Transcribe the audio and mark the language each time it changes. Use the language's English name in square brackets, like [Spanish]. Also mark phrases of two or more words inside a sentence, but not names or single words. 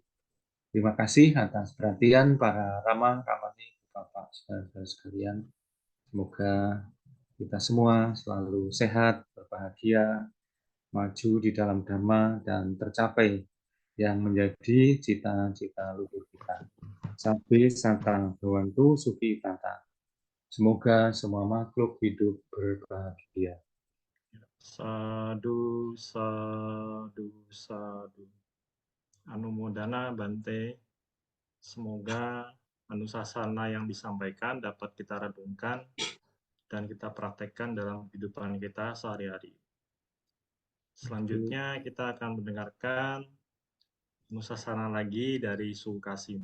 [Indonesian] Terima kasih atas perhatian para Rama, Ramani, Bapak, saudara-saudara sekalian. Semoga kita semua selalu sehat, berbahagia, maju di dalam Dhamma, dan tercapai yang menjadi cita-cita luhur kita. [Pali] Sabbe santa bhavantu sukhi tata. [Indonesian] Semoga semua makhluk hidup berbahagia. [Pali] Sadu, sadu, sadu. [Indonesian] Anumodana Bante. Semoga anusasana yang disampaikan dapat kita renungkan dan kita praktekkan dalam kehidupan kita sehari-hari. Selanjutnya kita akan mendengarkan anusasana lagi dari Su Kasim.